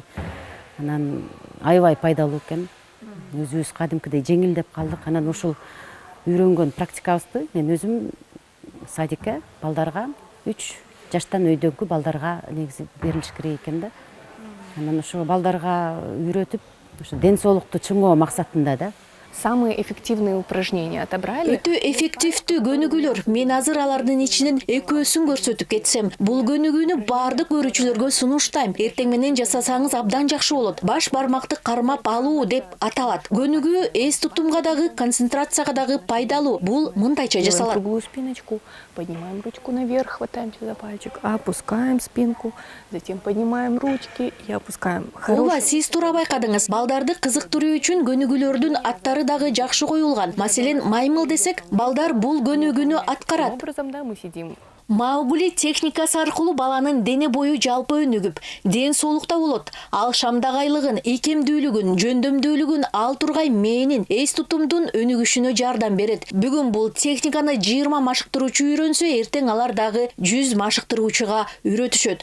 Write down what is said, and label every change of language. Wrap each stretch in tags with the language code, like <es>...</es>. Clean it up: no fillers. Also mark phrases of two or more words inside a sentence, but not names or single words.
<ky>Анан аябай пайдалуу экен. Өзүбүз кадимкидей жеңилдеп калдык. Анан ушул үйрөнгөн практикабызды мен өзүм садикке балдарга 3 жаштан өйдөнгү балдарга негизи берилиш керек экен да. Анан ошо балдарга үйрөтүп, ошо ден соолукту чыңоо максатында да.</ky> <ru>Самые эффективные упражнения отобрали.</ru> <ky>Өтө эффективдүү көнүгүүлөр. Мен азыр алардын ичинен экөөсүн көрсөтүп кетсем, бул көнүгүүнү баардык көрүүчүлөргө сунуштайм. Эртең менен жасасаңыз абдан жакшы болот. Баш бармакты кармап алуу деп аталат. Көнүгүү эс тутумга дагы, концентрацияга дагы пайдалуу. Бул мындайча жасалат.</ky> <ru>Круглую спиночку, поднимаем ручку наверх, хватаемся за пальчик, опускаем спинку, затем поднимаем ручки и опускаем.</ru> <ky>Ооба, сиз туура байкадыңыз. Балдарды кызыктыруу үчүн көнүгүүлөрдүн аттары дагы жакшы коюлган. Маселен, маймыл десек, балдар бул көнүгүүнү аткарат.</ky> <ru>Таким образом, да, мы сидим.</ru> <ky>Маугли техникасы аркылуу баланын дене бою жалпы өнүгүп, ден соолукта болот. Ал шамдагайлыгын, ийкемдүүлүгүн, жөндөмдүүлүгүн, ал тургай мээнин, эс тутумдун өнүгүшүнө жардам берет. Бүгүн бул техниканы 20 машыктыруучу үйрөнсө, эртең алар дагы 100 машыктыруучуга үйрөтүшөт.</ky>